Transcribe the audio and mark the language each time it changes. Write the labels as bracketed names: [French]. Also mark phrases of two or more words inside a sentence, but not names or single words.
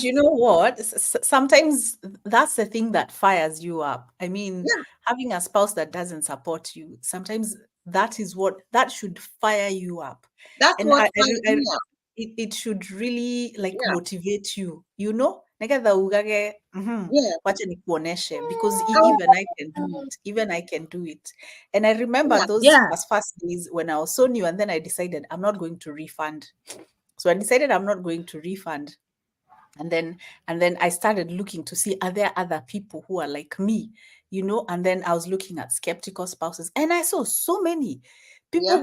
[English] And you know what? Sometimes that's the thing that fires you up. I mean, Yeah. having a spouse that doesn't support you, sometimes that is what that should fire you up. That's And what fired me up. it should really like Yeah. motivate you, you know? [Kikuyu] Nagetha ugage, [English] Yeah. [Swahili] wacha nikuoneshe, [English] because Oh, even I can do it. Even I can do it. And I remember yeah. those Yeah. first days when I was so new, and then I decided I'm not going to refund. So I decided I'm not going to refund, and then I started looking to see, are there other people who are like me, and then I was looking at skeptical spouses, and I saw so many people